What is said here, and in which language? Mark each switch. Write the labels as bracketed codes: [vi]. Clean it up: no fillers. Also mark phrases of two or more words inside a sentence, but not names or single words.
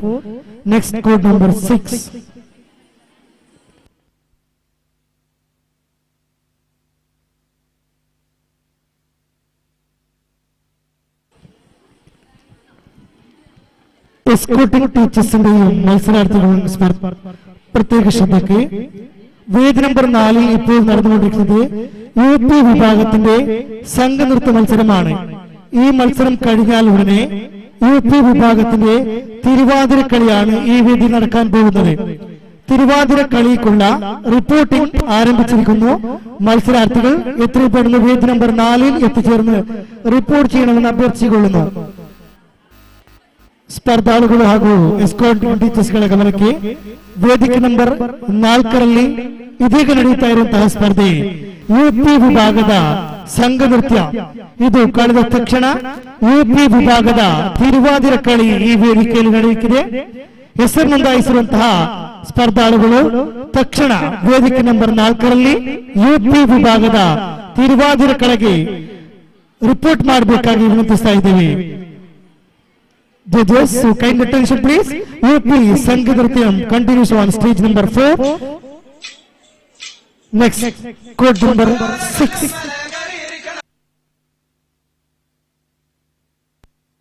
[en] next code number 6 escorting teachers [ml] മത്സരാർത്ഥികളുടെ പ്രത്യേക ശ്രദ്ധയ്ക്ക് വേദി നമ്പർ 4 ഇപ്പോൾ നടന്നുകൊണ്ടിരിക്കുന്നത് UP വിഭാഗത്തിന്റെ സംഘനൃത്ത മത്സരമാണ്. ഈ മത്സരം കഴിഞ്ഞാൽ ഉടനെ UP വിഭാഗത്തിന്റെ തിരുവാതിരക്കളിയാണ് ഈ വേദി നടക്കാൻ പോകുന്നത്. തിരുവാതിരക്കളിക്കുള്ള റിപ്പോർട്ടിംഗ് ആരംഭിച്ചിരിക്കുന്നു. മത്സരാർത്ഥികൾ എത്രപ്പെടുന്ന വേദി നമ്പർ 4 എത്തിച്ചേർന്ന് റിപ്പോർട്ട് ചെയ്യണമെന്ന് അഭ്യർത്ഥിച്ചുകൊള്ളുന്നു. [kn] ಸ್ಪರ್ಧಾಳುಗಳು ಹಾಗೂ [en] escort teachers [kn] ಗಮನಕ್ಕೆ ವೇದಿಕೆ ನಂಬರ್ 4ರಲ್ಲಿ ಇದೀಗ ನಡೆಯುತ್ತಾ ಇರುವಂತಹ ಸ್ಪರ್ಧೆ UP ವಿಭಾಗದ ಸಂಘ ನೃತ್ಯ. ಇದು ಕಳೆದ ತಕ್ಷಣ UP ವಿಭಾಗದ ತಿರುವಾದಿರ ಕಳಿ ಈ ವೇದಿಕೆಯಲ್ಲಿ ನಡೆಯುತ್ತಿದೆ. ಹೆಸರು ನೋಂದಾಯಿಸಿರುವಂತಹ ಸ್ಪರ್ಧಾಳುಗಳು ತಕ್ಷಣ ವೇದಿಕೆ ನಂಬರ್ 4ರಲ್ಲಿ UP ವಿಭಾಗದ ತಿರುವಾದಿರ ಕಳೆಗೆ ರಿಪೋರ್ಟ್ ಮಾಡಬೇಕಾಗಿ ವಿನಂತಿಸ್ತಾ ಇದ್ದೇವೆ. [en] Judges, so kind attention please. UP Sanghanaryam continues on stage number 4. Next, code number 6.